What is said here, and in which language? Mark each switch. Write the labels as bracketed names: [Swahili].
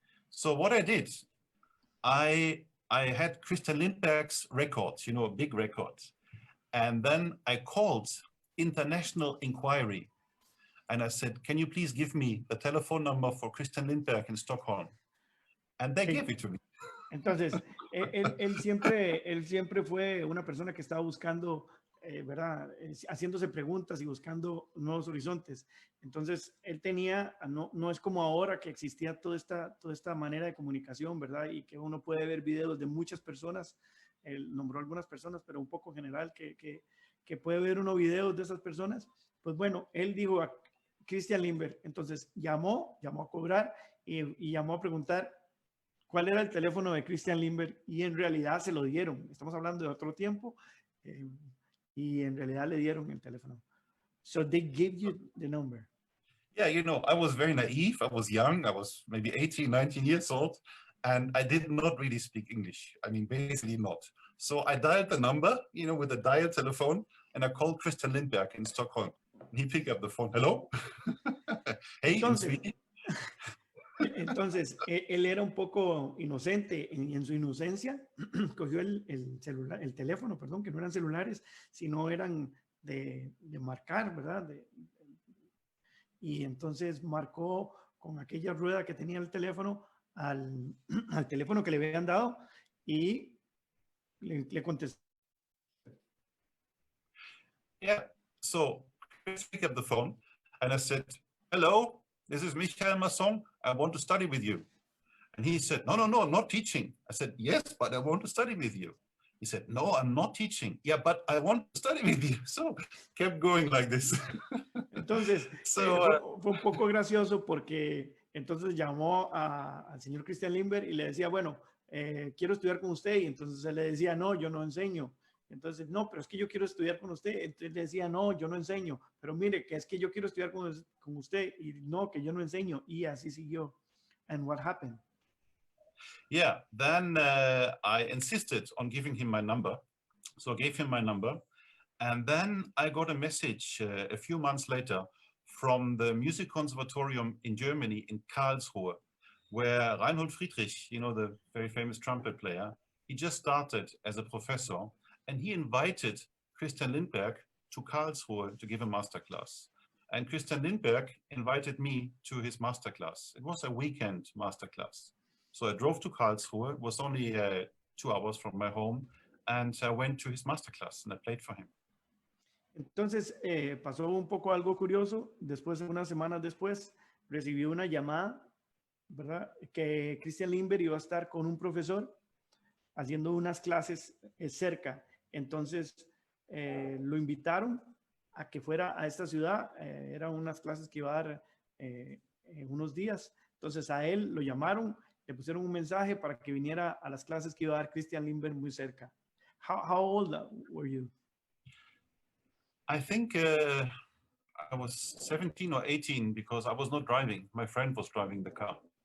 [English] So what I did, I had Christian Lindberg's records, you know, big records. And then I called International Inquiry. And I said, can you please give me the telephone number for Christian Lindberg in Stockholm? And they gave it to me. [Spanish] Entonces, él siempre fue una persona que estaba buscando, ¿verdad? Haciéndose preguntas y buscando nuevos horizontes. Entonces, él tenía, no es como ahora que existía toda esta manera de comunicación, ¿verdad? Y que uno puede ver videos de muchas personas. Él nombró algunas personas, pero un poco general, que puede ver uno videos de esas personas. Pues bueno, él dijo a Christian Lindberg, entonces llamó a cobrar y llamó a preguntar cuál era el teléfono de Christian Lindberg y en realidad se lo dieron. Estamos hablando de otro tiempo y en realidad le dieron el teléfono. [English] So they gave you the number. Yeah, you know, I was very naive. I was young. I was maybe 18, 19 years old. And I did not really speak English. I mean, basically not. So I dialed the number, you know, with a dial telephone, and I called Christian Lindberg in Stockholm. And he picked up the phone. Hello? Hey, [Spanish] entonces, él era un poco inocente y en su inocencia cogió el teléfono, perdón, que no eran celulares, sino eran de marcar, ¿verdad? Y entonces marcó con aquella rueda que tenía el teléfono al teléfono que le habían dado y le contestó. [English] Yeah, so I picked up the phone and I said, hello, this is Michael Masson. I want to study with you. And he said, no, I'm not teaching. I said, yes, but I want to study with you. He said, no, I'm not teaching. Yeah, but I want to study with you. So kept going like this. [Spanish] Entonces, fue un poco gracioso porque entonces llamó al señor Christian Lindberg y le decía, bueno, quiero estudiar con usted. Y entonces él le decía, no, yo no enseño. Entonces, no, pero es que yo quiero estudiar con usted. Entonces le decía, no, yo no enseño, pero mire, que es que yo quiero estudiar con usted y no, que yo no enseño. Y así siguió. [English] And what happened? Yeah, then I insisted on giving him my number. So I gave him my number. And then I got a message a few months later from the Music Conservatorium in Germany in Karlsruhe, where Reinhold Friedrich, you know, the very famous trumpet player, he just started as a professor, and he invited Christian Lindberg to Karlsruhe to give a masterclass. And Christian Lindberg invited me to his masterclass. It was a weekend masterclass. So I drove to Karlsruhe. It was only 2 hours from my home, and I went to his masterclass and I played for him. [Spanish] Entonces pasó un poco algo curioso. Después, unas semanas después, recibí una llamada, ¿verdad? Que Christian Lindberg iba a estar con un profesor haciendo unas clases cerca. Entonces lo invitaron a que fuera a esta ciudad. Eran unas clases que iba a dar unos días. Entonces a él lo llamaron, le pusieron un mensaje para que viniera a las clases que iba a dar Christian Lindberg muy cerca. [English] How old were you? I think I was 17 or 18 because I was not driving. My friend was driving the car.